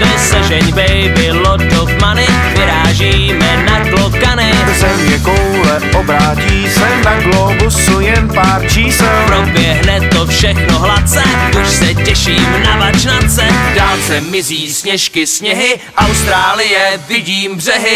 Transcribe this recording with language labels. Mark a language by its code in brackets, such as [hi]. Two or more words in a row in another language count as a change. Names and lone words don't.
[cs] Sežeň baby, [en] lot of money, [cs] vyrážíme na klokany. Země koule obrátí se, na globusu jen pár čísel. Proběhne to všechno hladce, už se těším na vačnance. V dálce mizí sněžky, sněhy, Austrálie, vidím břehy.